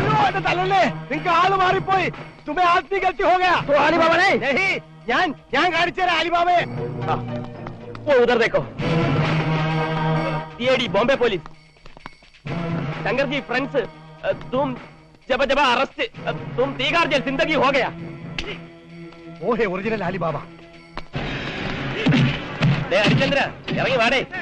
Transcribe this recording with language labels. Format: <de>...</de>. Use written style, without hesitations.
<ml>എന്റെ തലല്ലേ, നിങ്ങൾക്ക് ആള് മാറിപ്പോയി.</ml> <hi>तुम्हें आदमी गलती हो गया. तो अली बाबा नहीं.</hi> <ml>ഞാൻ കാണിച്ചു തരാം അലിബാബയെ.</ml> <hi>वो उधर देखो. CID Bombay police. Shankar ji friends, तुम जब अरेस्ट, तुम तीहार जेल जिंदगी हो गया. वो है ओरिजिनल अली बाबा.</hi> <ml>हरिचंद्र इറങ്ങി വാടേ.</ml>